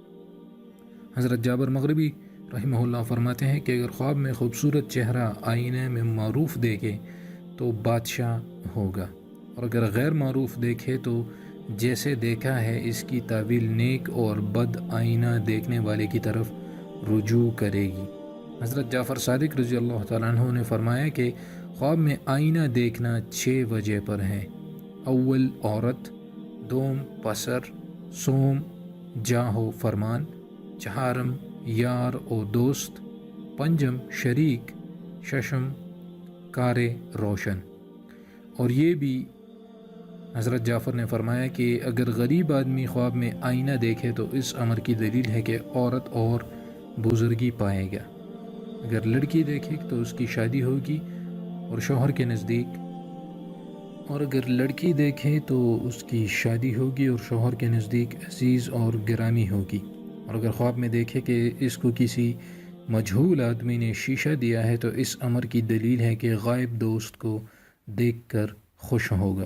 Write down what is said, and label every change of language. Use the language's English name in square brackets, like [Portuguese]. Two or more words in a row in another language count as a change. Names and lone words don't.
[Urdu] حضرت جابر مغربی رحمہ اللہ فرماتے ہیں کہ اگر خواب میں خوبصورت چہرہ آئینے میں معروف دیکھے تو بادشاہ ہوگا، اور اگر غیر معروف دیکھے تو جیسے دیکھا ہے اس کی تعویل نیک اور بد آئینہ دیکھنے والے کی طرف رجوع کرے گی۔ حضرت جعفر صادق رضی اللہ تعالیٰ عنہ نے فرمایا کہ خواب میں آئینہ دیکھنا 6 وجہ پر ہے: اول عورت، دوم پسر، سوم جاہو فرمان، چہارم یار و دوست، پنجم شریک، ششم کار روشن۔ اور یہ بھی حضرت جعفر نے فرمایا کہ اگر غریب آدمی خواب میں آئینہ دیکھے تو اس امر کی دلیل ہے کہ عورت اور بزرگی پائے گا، اگر لڑکی دیکھے تو اس کی شادی ہوگی اور شوہر کے نزدیک، اور اگر لڑکی دیکھے تو اس کی شادی ہوگی اور شوہر کے نزدیک عزیز اور گرامی ہوگی، اور اگر خواب میں دیکھے کہ اس کو کسی مجہول آدمی نے شیشہ دیا ہے تو اس امر کی دلیل ہے کہ غائب دوست کو دیکھ کر خوش ہوگا۔